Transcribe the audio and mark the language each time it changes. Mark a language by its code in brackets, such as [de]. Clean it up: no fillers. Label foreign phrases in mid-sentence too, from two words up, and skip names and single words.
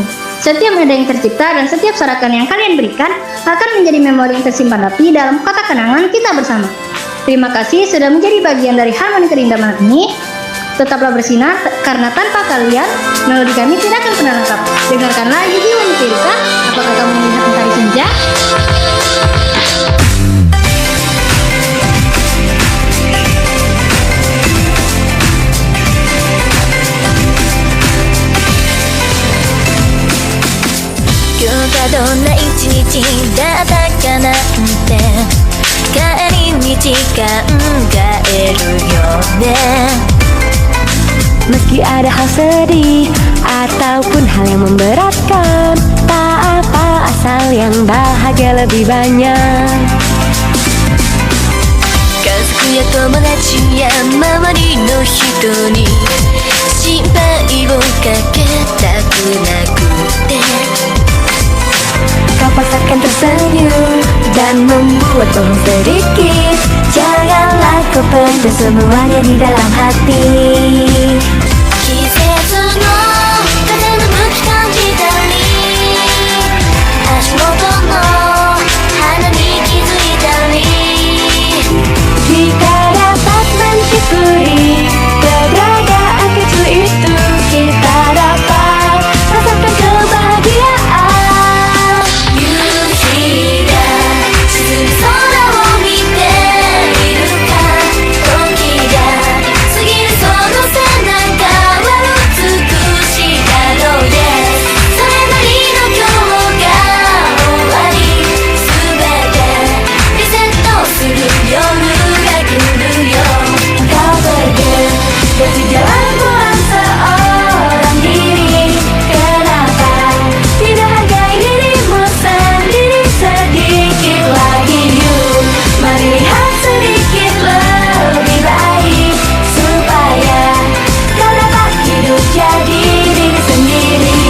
[id] Setiap nada yang tercipta dan setiap sorakan yang kalian berikan akan menjadi memori yang tersimpan rapi dalam kotak kenangan kita bersama. Terima kasih sudah menjadi bagian dari harmoni kerindah malam ini. Tetaplah bersinar, karena tanpa kalian, melodi kami tidak akan pernah lengkap. Dengarkanlah Yuki Wanita. Apakah kamu melihat mentari senja? [ja] どんな一日だったかなんて帰り道考えるよね [id] Meski ada hal sedih ataupun hal yang memberatkan, tak apa asal yang bahagia lebih banyak. [ja] 家族や友達や周りの人に心配をかけたくなくて [id] Kau paksakan tersenyum dan membuat bohong sedikit. [ja] Janganlah kau pendam semuanya di dalam hati. 季節の風の向き感じたり足元の花に気づいたり [id] Jika dapat mencuri keberadaan kecil itu, kita dapat rasakan kebahagiaan. [ja] 夕日が沈む空を見ているか時が過ぎるその背中は美しいだろう Yes それなりの今日が終わり全てリセットする夜が来るよ [id] Kau pergi dari jalan pulang seorang diri Kenapa tidak hargai dirimu sendiri sedikit lagi yuk Mari lihat sedikit lebih baik Supaya kau dapat hidup jadi diri sendiri